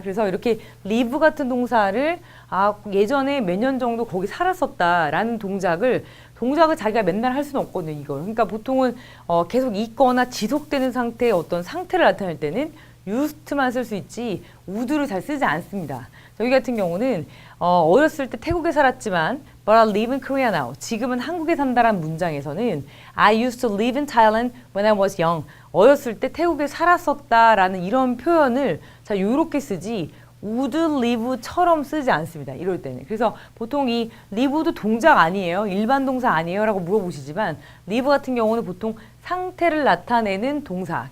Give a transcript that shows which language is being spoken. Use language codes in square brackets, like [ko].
[ko] 그래서 이렇게 live 같은 동사를 예전에 몇 년 정도 거기 살았었다라는 동작을 자기가 맨날 할 수는 없거든요, 이걸. 그러니까 보통은 계속 있거나 지속되는 상태의 어떤 상태를 나타낼 때는 used만 쓸 수 있지 would를 잘 쓰지 않습니다. 여기 같은 경우는 어렸을 때 태국에 살았지만 [en] but I live in Korea now. [ko] 지금은 한국에 산다라는 문장에서는 [en] I used to live in Thailand when I was young. [ko] 어렸을 때 태국에 살았었다라는 이런 표현을 자 이렇게 쓰지 would live처럼 쓰지 않습니다. 이럴 때는. 그래서 보통 이 live도 동작 아니에요. 일반 동사 아니에요? 라고 물어보시지만 live 같은 경우는 보통 상태를 나타내는 동사.